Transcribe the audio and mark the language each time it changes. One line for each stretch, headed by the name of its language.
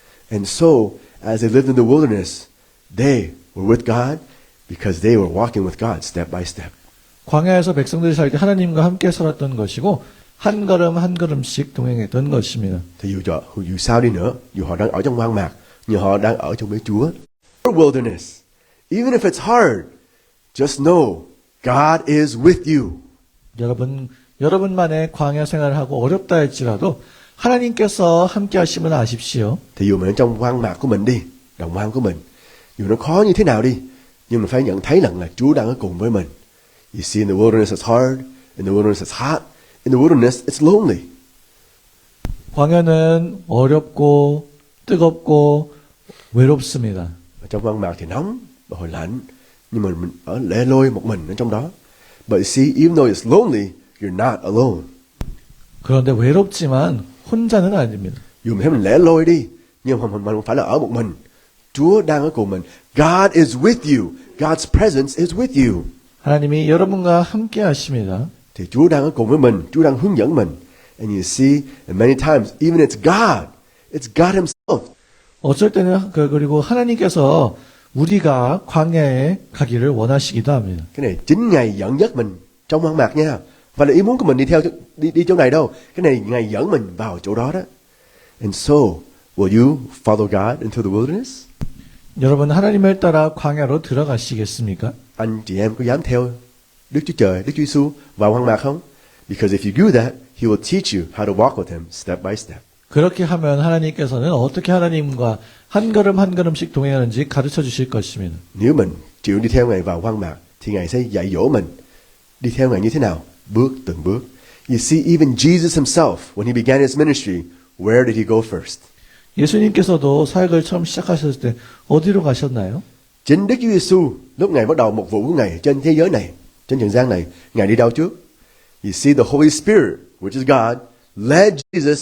English: And so, as they lived in the wilderness, they were with God because they were walking with God step by step.
Korean: 광야에서 백성들이 살 때 하나님과 함께 살았던 것이고 한 걸음 한 걸음씩 동행했던 것입니다.
Vietnamese: Thì dù sao đi nữa, dù họ đang ở trong hoang mạc, nhưng họ đang ở trong với Chúa.
English: Your wilderness, even if it's hard, just know God is with you.
Korean: 여러분만의 광야 생활을 하고 어렵다 할지라도 하나님께서 함께 하심을 아십시오.
Vietnamese: Thì dù mình ở trong hoang mạc của mình đi, đồng hoang của mình, dù nó khó như thế nào đi, nhưng mình phải nhận thấy rằng là Chúa đang ở cùng với mình.
English: You see, in the wilderness it's hard, in the wilderness it's hot, in the wilderness it's lonely.
Korean: 광야는 어렵고 뜨겁고 외롭습니다.
Vietnamese: Ở trong hoang mạc thì nóng và hồi lạnh, nhưng mà mình ở lẻ loi một mình ở trong đó.
English: But you see, even though it's lonely, you're not alone.
Korean: 그런데 외롭지만 혼자는 아닙니다.
Vietnamese: Dù mình thấy mình lẻ loi đi, nhưng mà mình không phải là ở một mình. Chúa đang ở cùng mình.
English: God is with you. God's presence is with you.
Korean: 하나님이 여러분과 함께 하십니다.
Vietnamese: Thì Chúa đang ở cùng với mình. Chúa đang hướng dẫn mình.
English: And you see, and many times, even it's God. It's God Himself.
Korean: 어쩔 때는 그리고 하나님께서 우리가 광야에 가기를 원하시기도 합니다.
Vietnamese: Cái này chính Ngài dẫn dắt mình trong hoang mạc nha. Và là ý muốn của mình đi chỗ này đâu. Cái này Ngài dẫn mình vào chỗ đó đó.
English: And so, will you follow God into the wilderness?
Korean: 여러분 하나님을 따라 광야로 들어가시겠습니까?
Vietnamese: Anh chị em có dám theo Đức Chúa Trời, Đức Chúa Giêsu vào hoang mạc không?
English: Because if you do that, He will teach you how to walk with Him step by step.
Korean: 그렇게 하면 하나님께서는 어떻게 하나님과 한 걸음 한 걸음씩 동행하는지 가르쳐 주실 것입니다.
Vietnamese: Nếu mình chịu đi theo Ngài vào hoang mạc, thì Ngài sẽ dạy dỗ mình đi theo Ngài như thế nào, bước từng bước.
English: You see, even Jesus Himself, when He began His ministry, where did He go first?
Korean: 예수님께서도 사역을 처음 시작하셨을 때 어디로 가셨나요?
Vietnamese: Chính Đức Chúa Giêsu lúc Ngài bắt đầu một vụ của Ngài trên thế giới này, trên trần gian này, Ngài đi đâu trước?
English: You see, the Holy Spirit, which is God, led Jesus.